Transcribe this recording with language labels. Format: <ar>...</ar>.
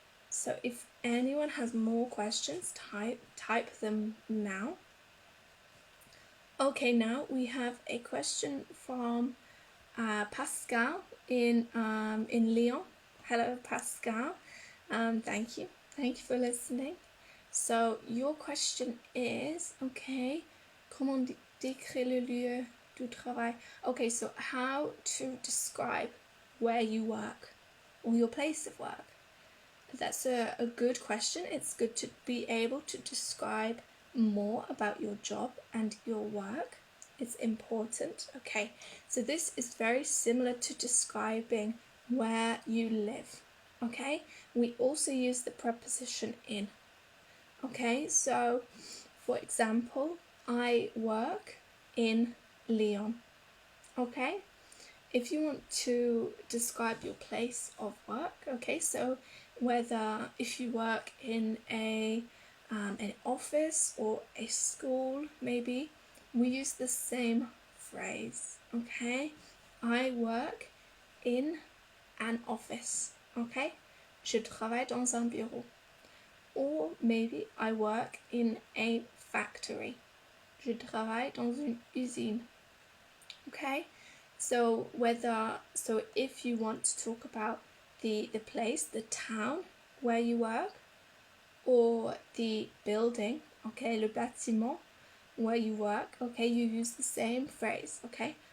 <en>So if anyone has more questions, type them now. Okay, now we have a question from Pascal in Lyon. Hello, Pascal. Thank you for listening. So your question is, okay,</en> <fr>comment décrire le lieu du travail?</fr> <en>Okay, so how to describe where you work or your place of work? That's a good question. It's good to be able to describe more about your job and your work. It's important. Okay, so this is very similar to describing where you live. Okay, we also use the preposition in. Okay, so for example, I work in Lyon. Okay, if you want to describe your place of work, okay, so whether if you work in an office or a school, maybe, we use the same phrase, okay? I work in an office, okay?</en> <fr>Je travaille dans un bureau.</fr> <en>Or maybe I work in a factory.</en> <fr>Je travaille dans une usine. Okay?</fr> <en>So if you want to talk about the place, the town where you work, or the building, okay,</en> <fr>le bâtiment</fr> <en>where you work, okay, you use the same phrase, okay?</en>